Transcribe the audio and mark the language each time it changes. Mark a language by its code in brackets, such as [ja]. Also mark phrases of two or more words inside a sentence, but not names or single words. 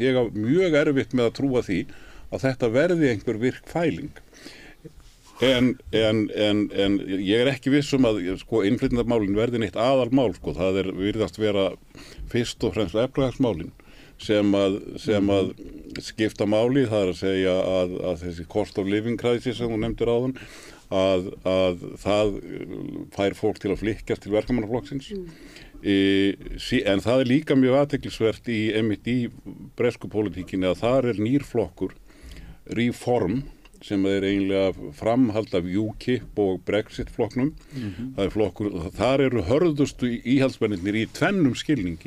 [is] Ég haf mjög erfitt með að trúa því að þetta verði einhver virk fæling. En ég ekki viss að sko innflytjendamálin verði neitt aðalmál sko. Það virðast vera fyrst og fremst efnahagsmálin sem að skipta máli, það að segja að þessi [en] cost of living crisis [is] sem þú nefndir áðan að það fær fólk til að flykkjast til verkamannaflokksins en það líka mjög athyglisvert í bresku pólitíkinni að þar nýr flokkur Reform sem eiginlega framhald af UKIP og Brexit flokknum það flokkur, þar eru hörðustu íhaldsmennirnir í tvennum skilningi.